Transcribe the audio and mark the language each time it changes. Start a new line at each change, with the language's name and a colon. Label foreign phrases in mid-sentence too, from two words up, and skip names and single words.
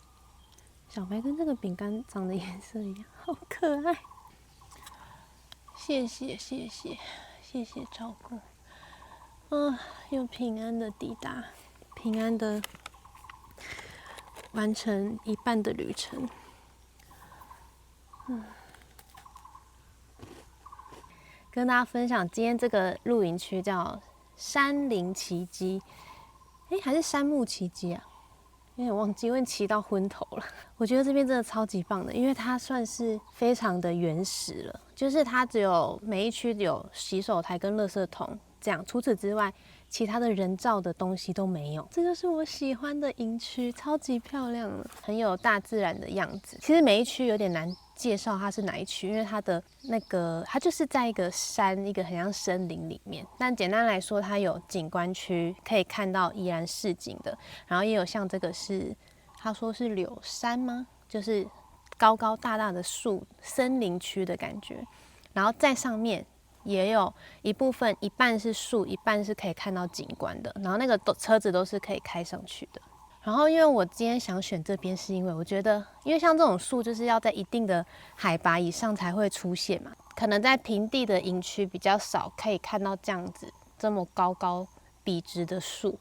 Chinese: 小白跟這個餅乾長得顏色一樣，好可愛。謝謝謝謝謝謝照顧。又平安的抵達，平安的完成一半的旅程。跟大家分享，今天這個露營區叫山林奇蹟，還是山木奇蹟啊？有點忘記，因為騎到昏頭了。我覺得這邊真的超級棒的，因為它算是非常的原始了，就是它只有每一區有洗手台跟垃圾桶這樣，除此之外，其他的人造的東西都沒有。這就是我喜歡的營區，超級漂亮了，很有大自然的樣子。其實每一區有點難介紹它是哪一區，因為它的它就是在一個山，一個很像森林裡面。但簡單來說，它有景觀區，可以看到宜蘭市景的，然後也有像這個是，他說是柳山嗎？就是高高大大的樹，森林區的感覺。然後在上面也有一部分，一半是樹，一半是可以看到景觀的。然後那個車子都是可以開上去的。然後，因為我今天想選這邊，是因為我覺得，因為像這種樹就是要在一定的海拔以上才會出現嘛，可能在平地的營區比較少可以看到這樣子這麼高高筆直的樹。